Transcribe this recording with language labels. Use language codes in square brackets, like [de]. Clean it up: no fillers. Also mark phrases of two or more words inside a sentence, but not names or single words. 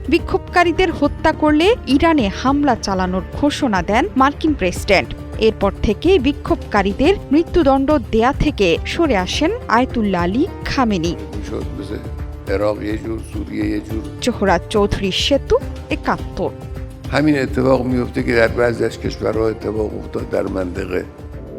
[bn] বিক্ষোভকারীদের হত্যা করলে ইরানে হামলা চালানোর ঘোষণা দেন মার্কিন প্রেসিডেন্ট। এরপর থেকে বিক্ষোভকারীদের মৃত্যুদণ্ড দেয়া থেকে সরে আসেন আয়াতুল্লাহ আলী খামেনি। জোহরা চৌধুরী সেতু, 71। [fa] همین اتفاق میفته که در بعضی از کشورها اتفاق افتاد در منطقه